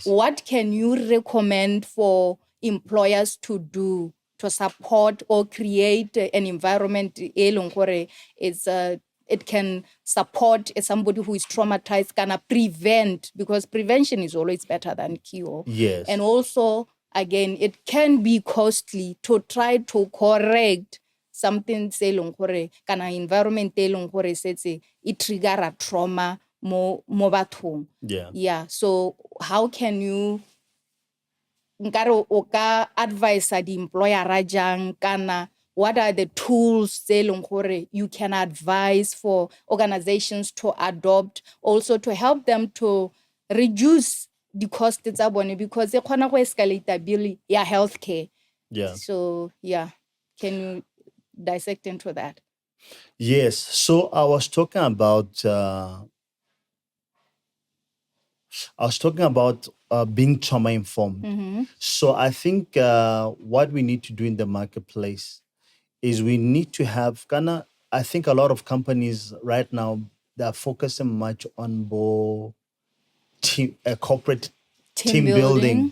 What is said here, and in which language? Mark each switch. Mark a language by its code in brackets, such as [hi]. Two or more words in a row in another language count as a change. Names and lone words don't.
[en] what can you recommend for employers to do to support or create an environment it can support somebody who is traumatized, can prevent, because prevention is always better than cure. Yes. And also, again, it can be costly to try to correct something [tn] se leng gore kana [en] environment [tn] e leng gore setse e [en] trigger a trauma [tn] mo bathong. [en] Yeah, so how can you [tn] nkare o ka [en] advise the employer [tn] jang, kana [en] what are the tools [tn] tse leng gore [en] you can advise for organizations to adopt, also to help them to reduce the cost [tn] tsa bone, [en] because [tn] e kgona go [en] escalate bill ya healthcare. So yeah, can you dissect into that? Yes. So I was talking about I was talking about being trauma informed. So I think what we need to do in the marketplace is we need to have I think a lot of companies right now, they're focusing much on corporate team building.